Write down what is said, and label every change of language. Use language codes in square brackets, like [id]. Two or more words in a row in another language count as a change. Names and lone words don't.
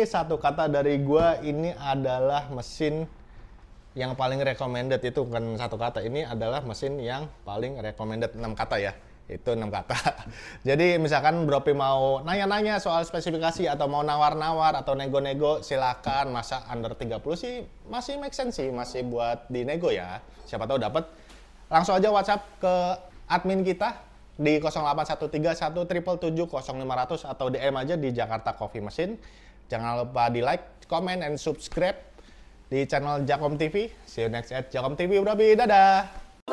[id] Satu kata dari gue, ini adalah mesin yang paling recommended. Itu bukan satu kata, ini adalah mesin yang paling recommended. 6 kata ya. Itu 6 kata. Jadi misalkan Bro Pi mau nanya-nanya soal spesifikasi atau mau nawar-nawar atau nego-nego, silakan. Masa under 30 sih masih [en] make sense [id] sih, masih buat dinego ya. Siapa tahu dapat. Langsung aja WhatsApp ke admin kita di 081317770500 atau DM aja di Jakarta Coffee Machine. Jangan lupa di [en] like, comment, and subscribe [id] di channel Jakom TV. [en] See you next at Jakom TV, Bro Pi. [id] Dadah!